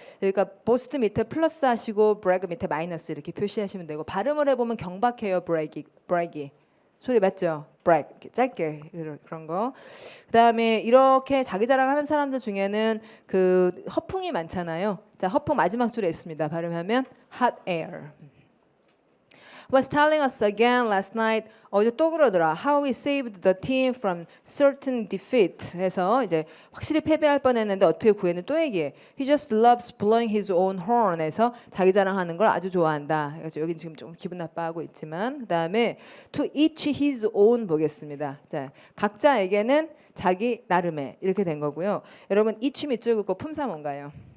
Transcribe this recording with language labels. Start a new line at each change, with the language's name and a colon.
Korean: 그러니까 boast 밑에 플러스 하시고 brag 밑에 마이너스 이렇게 표시하시면 되고 발음을 해보면 경박해요. bragg이. 소리 맞죠? brag 이렇게 짧게 그런 거. 그다음에 이렇게 자기 자랑하는 사람들 중에는 그 허풍이 많잖아요. 자, 허풍 마지막 줄에 있습니다. 발음하면
English: hot air. Was telling us again last night.
Korean: 어제 또 그러더라.
English: How he saved the team from certain defeat.
Korean: 해서 이제 확실히 패배할 뻔했는데 어떻게 구했는 또 얘기해.
English: He just loves blowing his own horn.
Korean: 해서 자기 자랑하는 걸 아주 좋아한다. 그래서 여긴 지금 좀 기분 나빠하고 있지만 그다음에 to each his own 보겠습니다. 자, 각자에게는 자기 나름의 이렇게 된 거고요. 여러분 each 밑줄 긋고 품사 뭔가요?